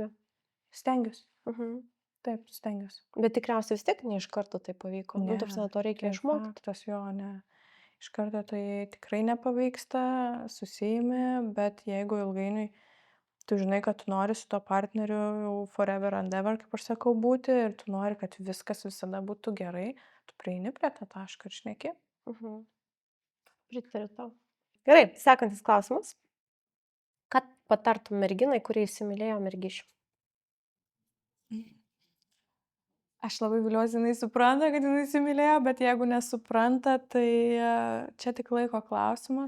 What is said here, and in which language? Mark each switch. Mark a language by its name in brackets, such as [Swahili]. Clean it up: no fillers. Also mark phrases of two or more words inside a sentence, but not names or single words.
[Lithuanian] Stengiuosi. Mhm. Taip, stengiuosi. Bet tikriausiai vis tiek ne iš karto tai pavyko. Nu, ta prasme, to reikia tai išmokti. faktas, jo, ne. Iš karto tai tikrai nepavyksta, susiimi, bet jeigu ilgainiui tu žinai, kad tu nori su to partneriu jau [English] forever and ever, [Lithuanian] kaip aš sakau, būti ir tu nori, kad viskas visada būtų gerai, tu prieini prie tą tašką ir šneki. Mhm. Pritariu tau. Gerai, sekantis klausimas. Ką patartum merginai, kurie įsimylėjo mergišių? Aš labai viliuosi, jinai supranta, kad jinai įsimylėjo, bet jeigu nesupranta, tai čia tik laiko klausimas.